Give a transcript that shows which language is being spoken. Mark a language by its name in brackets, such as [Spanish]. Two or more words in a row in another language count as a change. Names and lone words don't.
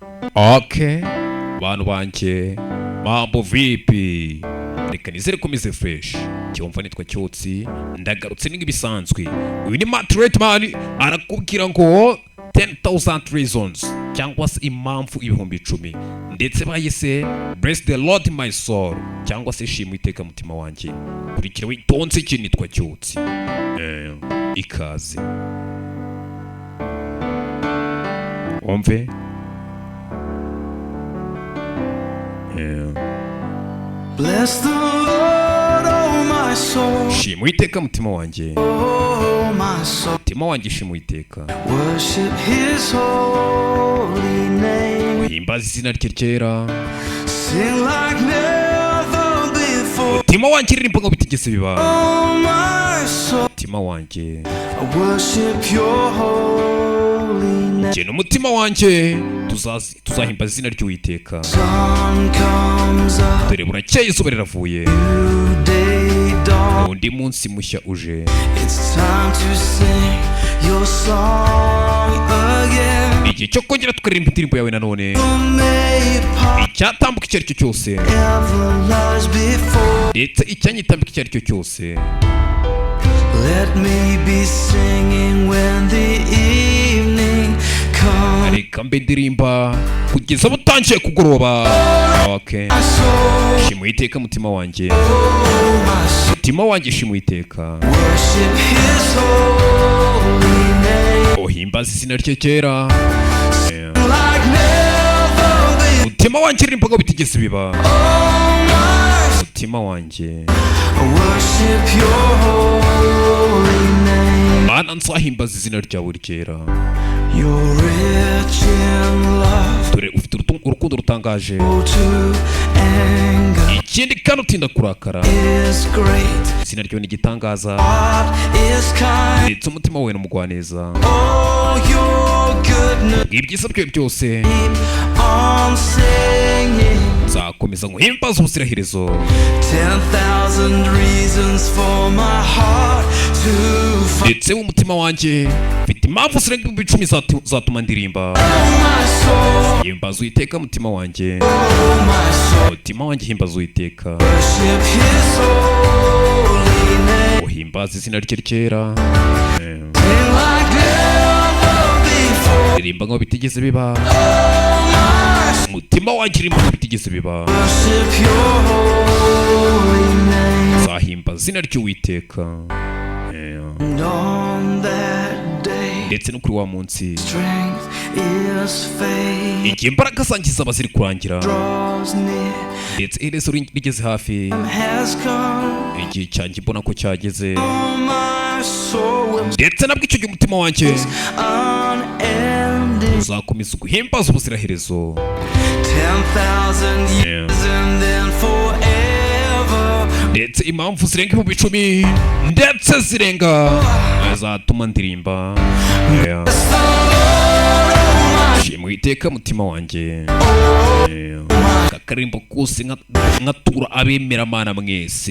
[Kinyarwanda] Okay, bantu banjye [Swahili] mambo vipi, [Kinyarwanda] reka nizere ko meze fresh. Cyumva nitwa Cyotsi, ndagarutse nk'ibisanzwe. Uyu ni Matt Redman arakubwira ngo 10,000 reasons cyangwa se impamvu ibihumbi 10 ndetse bayise [English] bless the Lord my soul [Kinyarwanda] cyangwa se shimwe iteka mutima wanjye. Kurikira witonze ikintu nitwa Cyotsi. Ikaze omve. [English] Bless the Lord, oh my soul. [Kinyarwanda] Shimwe iteka mutima wanjye. [English] Oh my soul. [Kinyarwanda] Mutima wanjye shimwe iteka. [English] Worship his holy name. [Kinyarwanda] Himbaza izina rye ryera. [English] Sing like never before. [Kinyarwanda] Mutima wanjye ririmba ngo bitigeze biba. [English] Oh my soul. [Kinyarwanda] Mutima wanjye. [English] I worship your holy name. [Kinyarwanda] Jye n'umutima wanjye tuzahimbaza izina ry'Uwiteka. [English] Sun comes up. [Kinyarwanda] Dore burakeye izuba riravuye. [English] New day dawn. [Kinyarwanda] Undi munsi mushya uje. [English] It's time to sing your song again. [Kinyarwanda] Igihe cyo kongera tukaririmba indirimbo yawe nanone. Icyatambuka icyo ari cyo cyose. Ndetse icyanyitambika icyo ari cyo cyose. [English] Let me be singing when the evening comes. [Kinyarwanda] Reka mbe ndirimba kugeza butangiye kugoroba. [English] Okay. [Kinyarwanda] Shimwe iteka mutima wanjye. Mutima wanjye shimwe iteka. [English] Worship his holy name. [Kinyarwanda] Ohimbaza izina rye ryera. [English] Like never before. [Kinyarwanda] Mutima wanjye ririmba ngo bitigeze biba. Mutima wanjye. [English] Worship your holy name. [Kinyarwanda] Mana nzahimbaza izina ryawe ryera. [English] You're rich in love. [Kinyarwanda] Dore ufite urukundo rutangaje. [English] To anger [Kinyarwanda] Ikindi kandi utinda kurakara. [English] is great. [Kinyarwanda] Izina ryawe ni igitangaza. [English] God is kind. [Kinyarwanda] Ndetse umutima wawe n'umugwaneza. [English] Oh, your goodness. [Kinyarwanda] Ibyiza byawe byose [English] Keep on singing. [Kinyarwanda] nzakomeza nguhimbaza ubuziraherezo. [English] 10,000 reasons for my heart to find. [Kinyarwanda] Ndetse mu mutima wanjye mfite impamvu zirenga ibihumbi 10 zatuma ndirimba. [English] Oh my soul. [Kinyarwanda] Himbaza Uwiteka mutima wanjye. [English] Oh my soul. [Kinyarwanda] Mutima wanjye himbaza Uwiteka. [English] Worship his holy name. [Kinyarwanda] Uhimbaza izina rye ryera. [English] Sing like never before. [Kinyarwanda] Ririmba ngo bitigeze biba. [English] Oh my soul. [Kinyarwanda] Mutima wanjye ririmba ngo bitigeze biba. [English] Worship your holy name. [Kinyarwanda] Nzahimbaza izina ry'Uwiteka. [English] And on that day, [Kinyarwanda] Ndetse no kuri wa munsi [English] strength is fading. [Kinyarwanda] igihe imbaraga zanjye zaba ziri kurangira. [English] Draws near. [Kinyarwanda] Ndetse iherezo rigeze hafi. [English] Has come. [Kinyarwanda] Igihe cyanjye mbona ko cyageze. [English] Oh my soul will [Kinyarwanda] Ndetse nabwo icyo gihe umutima wanjye [English] unending. [Kinyarwanda] uzakomeza guhimbaza ubuziraherezo. [English] 10,000 years and then forever. [Kinyarwanda] Ndetse impamvu zirenga ibihumbi 10 ndetse zirenga azatuma ndirimba. Shimwe iteka mutima wanjye. Kakarimbo kose nkatura abemera Mana mwese.